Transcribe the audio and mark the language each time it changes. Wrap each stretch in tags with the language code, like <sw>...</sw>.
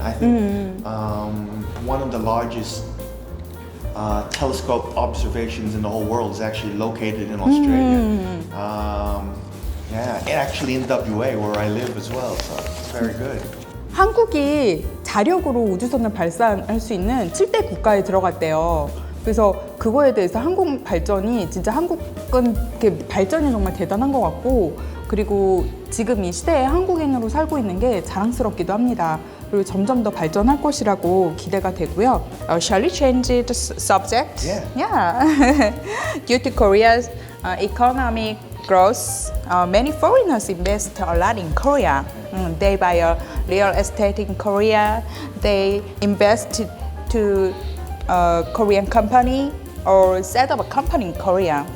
<en>I think one of the largest telescope observations in the whole world is actually located in Australia. Yeah, actually in WA where I live as well, so it's very good.</en> <ko>한국이 자력으로 우주선을 발사할 수 있는 7대 국가에 들어갔대요. 그래서 그거에 대해서 한국 발전이 진짜 한국은 이렇게 발전이 정말 대단한 것 같고 그리고 지금 이 시대에 한국인으로 살고 있는 게 자랑스럽기도 합니다. 그리고 점점 더 발전할 것이라고 기대가 되고요.</ko> <en>Shall we change the subject? Yeah. Due to Korea's economic growth, many foreigners invest a lot in Korea. They buy a real estate in Korea. They invest to a Korean company or set up a company in Korea.</en>